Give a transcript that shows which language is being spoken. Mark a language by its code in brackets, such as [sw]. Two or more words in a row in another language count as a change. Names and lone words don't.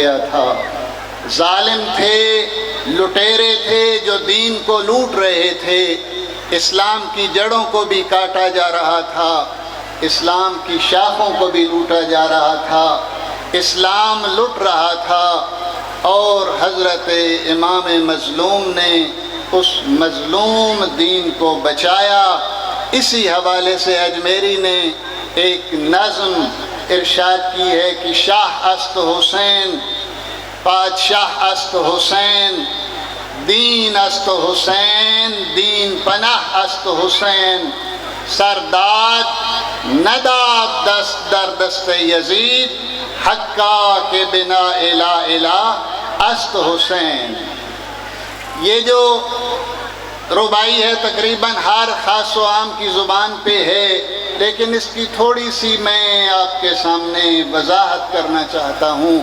[ur] گیا تھا، ظالم تھے، لٹیرے تھے جو دین کو لوٹ رہے تھے، اسلام کی جڑوں کو بھی کاٹا جا رہا تھا، اسلام کی شاخوں کو بھی لوٹا جا رہا تھا، اسلام لٹ رہا تھا، اور حضرت امام مظلوم نے اس مظلوم دین کو بچایا۔ اسی حوالے سے اجمیری نے ایک نظم ارشاد کی ہے کہ [fa] شاہ است حسین، بادشاہ است حسین، دین است حسین، دین پناہ است حسین، سرداد نداد دست در دست یزید، حقا کے بنا الہ الہ است حسین۔ [ur] یہ جو ربائی ہے تقریباً ہر خاص و عام کی زبان پہ ہے، لیکن اس کی تھوڑی سی میں آپ کے سامنے وضاحت کرنا چاہتا ہوں۔